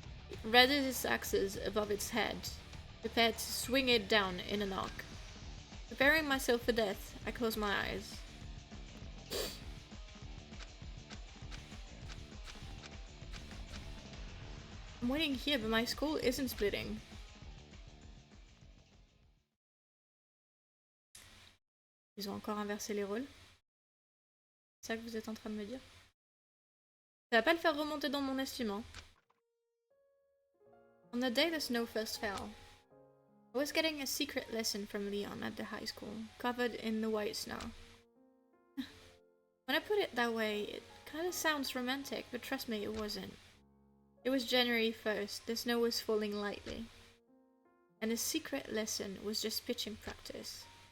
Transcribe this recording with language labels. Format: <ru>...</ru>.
<en>It raises its axes above its head, prepared to swing it down in an arc. Preparing myself for death, I close my eyes. I'm waiting here, but my skull isn't splitting.</en> <fr>Ils ont encore inversé les rôles. C'est ça que vous êtes en train de me dire? Ça va pas le faire remonter dans mon estime, hein.</fr> <en>On the day the snow first fell, I was getting a secret lesson from Leon at the high school, covered in the white snow. When I put it that way, it kinda sounds romantic, but trust me, it wasn't. It was January 1st, the snow was falling lightly. And the secret lesson was just pitching practice.</en>